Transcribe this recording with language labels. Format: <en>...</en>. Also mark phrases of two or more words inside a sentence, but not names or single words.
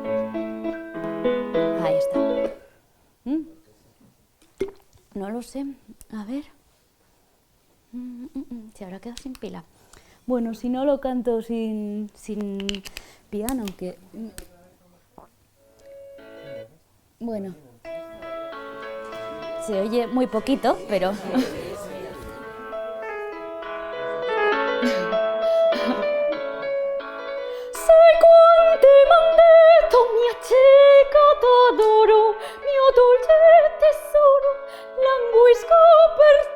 <es>Ahí está. No lo sé. A ver. Se habrá quedado sin pila. Bueno, si no lo canto sin piano, que... Bueno. Se oye muy poquito, pero...</es> <it>Sai quanti m'han detto mia cieca t'adoro, mio dolce tesoro, languisco per</it>